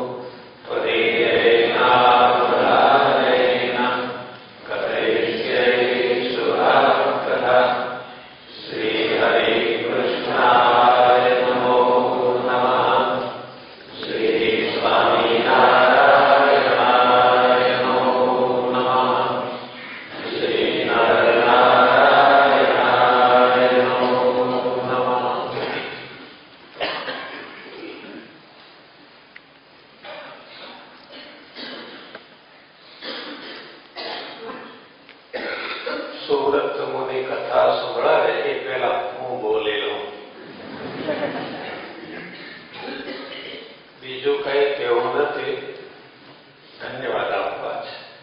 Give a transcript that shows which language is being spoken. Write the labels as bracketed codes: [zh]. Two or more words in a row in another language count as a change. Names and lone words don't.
[sa] त्वदीयेनावधानेन कथयिष्ये सुराकथा श्रीहरे कृष्णाय नमो नमः श्री स्वामीनारायणाय नमो नमः श्री नरनारायणाय नमो नमः। [gu] સુરત મુનિ કથા સંભળાવે એ પહેલા હું બોલી લઉં. બીજું કઈ કહેવું નથી, ધન્યવાદ આપવા છે.